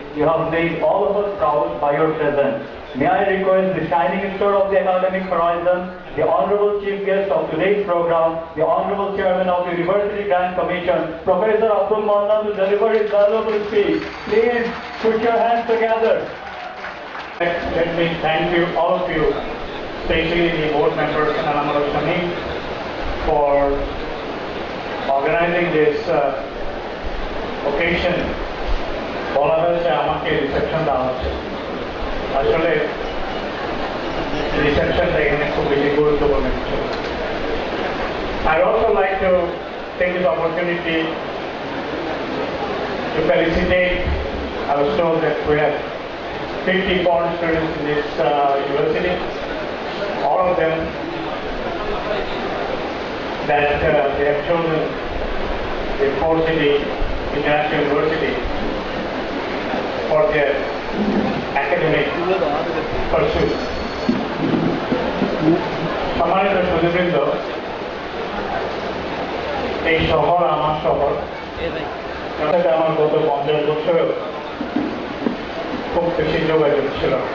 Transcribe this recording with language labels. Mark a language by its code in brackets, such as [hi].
[en] You have made all of us proud by your presence. May I request the shining star of the academic horizon, the honorable chief guest of today's program, the honorable chairman of the University Grant Commission, Professor Abdul Mannan, to deliver his valuable speech. Please put your hands together. Let me thank you, all of you, especially the board members and Amar Shami, for organizing this occasion. [bn] বলা হয়েছে আমাকে reception দেওয়া হচ্ছে, আসলে রিসেপশনটা এখানে খুব বেশি গুরুত্বপূর্ণ কিছু। [en] I also like to take this opportunity to felicitate. I was told that we have 50 foreign students in this university, all of them that they have chosen the Port City International University for their academic pursuits. [bn] সম্মানিত সুধীবৃন্দ, এই শহর আমার শহর, সাথে আমার গত 50 বছরেও খুব বেশি যোগাযোগ ছিল।